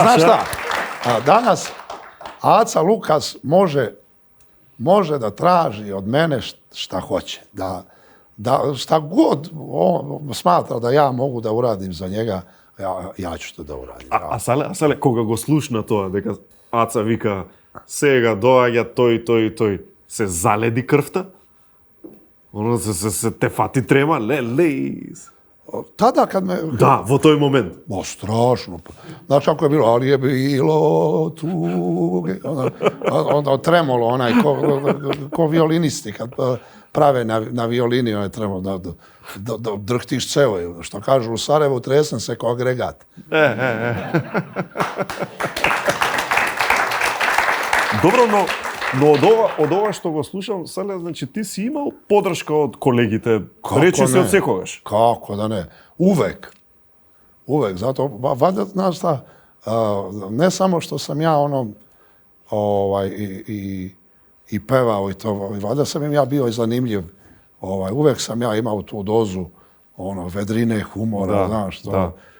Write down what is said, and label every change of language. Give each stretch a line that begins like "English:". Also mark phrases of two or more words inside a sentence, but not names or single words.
Serbian: Znaš šta? Danas Aca Lukas može da traži od mene šta hoće. Da šta god on smatra da ja mogu da uradim za njega, ja ću to da uradim.
Macedonian: A Сале, кога го слушна тоа, дека Аца вика, сега доаѓа тој, се заледи крвта? Оно се те фати трема, лелејс.
Serbian: Tada kad me...
Macedonian: Да, во тој момент.
Serbian: Strašno. Znaš kako je bilo? Ali je bilo tuge. Onda tremolo, onaj, ko violinisti kad prave na violini, onaj tremolo, da drhtiš ceo. Što kažu u Sarajevu, tresem se kao agregat.
Macedonian: Добро, но од ова што го слушам, Сале, значи ти си имал подршка од колегите, речи се од секогаш.
Serbian: Kako da ne? Uvek. Zato, valjda, znaš šta, ne samo što sam ja i pevao i to, valjda sam im ja bio i zanimljiv. Uvek sam ja imao tu dozu vedrine, humora, znaš to.